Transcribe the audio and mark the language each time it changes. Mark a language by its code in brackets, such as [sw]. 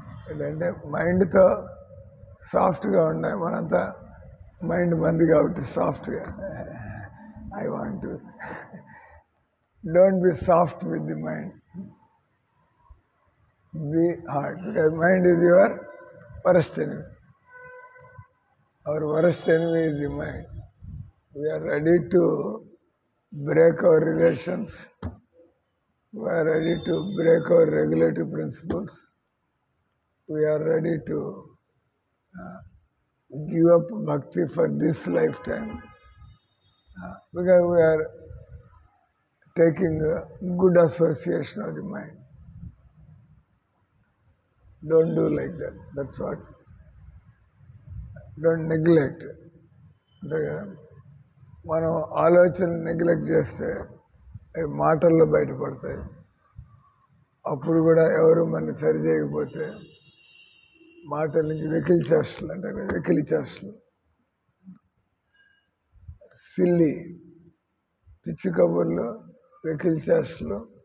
[te] ఏంటంటే మైండ్తో సాఫ్ట్గా ఉన్నాయి. మనంతా మైండ్ మంది కాబట్టి సాఫ్ట్గా. [en] I want to don't be soft with the mind, be hard, because mind is your worst enemy. Our worst enemy is the mind. We are ready to break our relations. We are ready to break our regulative principles. We are ready to give up bhakti for this lifetime. Because we are taking a good association of the mind. Don't do like that. That's what. Don't neglect. [te] అంతే కదా. మనం ఆలోచన neglect చేస్తే అవి మాటల్లో బయటపడతాయి. అప్పుడు కూడా ఎవరు మన సరి చేయకపోతే మాటల నుంచి వెకిలి చేష్టలు అంటారు. వెకిలి చేష్టలు, సిల్లి పిచ్చి కబుర్లు, వెకిలి చేష్టలు.